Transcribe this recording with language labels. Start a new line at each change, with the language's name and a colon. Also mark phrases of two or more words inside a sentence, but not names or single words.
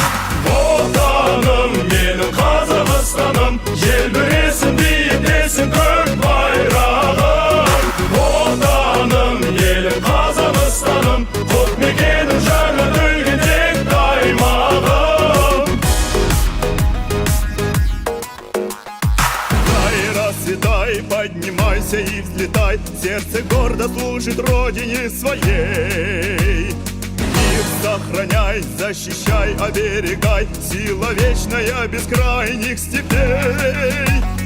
Kazakh: Отаным менің Қазақстаным, желбіресін биіктесін көк байрағым. Отаным елім Қазақстаным, құт мекенім жаңа төгген тек аймағым.
Russian: Расцветай, поднимайся и взлетай, сердце гордо служит родине своей. Мир сохраняй, защищай, оберегай, сила вечная бескрайних степей.